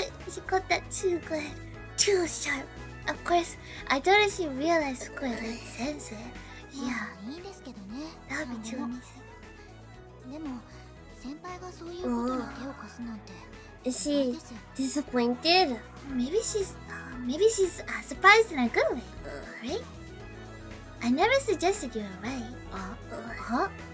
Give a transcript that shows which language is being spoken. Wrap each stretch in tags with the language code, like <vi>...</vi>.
<en>She got that too good, too sharp. Of course, I don't know if she realized Fukue liked sensei. Yeah,</en> <ja>いいですけどね。</ja> <en>that would be too amazing.</en> <ja>でも先輩がそういうことに手を貸すなんて。</ja> <en>Is she disappointed? Maybe she's surprised in a good way, right? I never suggested you were right.</en>